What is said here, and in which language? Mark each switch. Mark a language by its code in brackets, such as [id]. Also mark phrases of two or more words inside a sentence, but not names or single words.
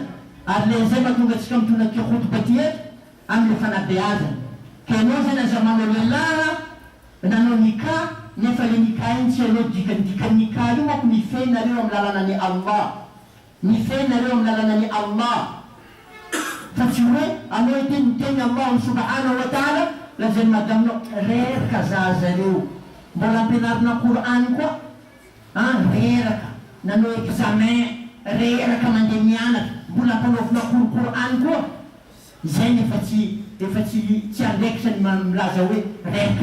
[mg] Ary le zay mahatonga antsika mitondra ty khutba ty eto amin'ny fanabeazana. Ka ianao zany aza manao lehilahy nanao nikah, nefa le nikah iny tsy anao dikan'ny nikah io manko nifehinareo amin'ny lalànan'ny Allah. Nifehinareo amin'ny lalànan'ny Allah. Fa tsy hoe anao iteniteny Allah [ar] سبحانه وتعالى, [mg] lazany madaminao reraka zazareo. Mbola ampianarina Qur'an koa, reraka. Nanao examen, reheraka mandeha mianatra mbola ampanaovina Qur'an koa zay ny efa tsy andraikitra ny milaza hoe raika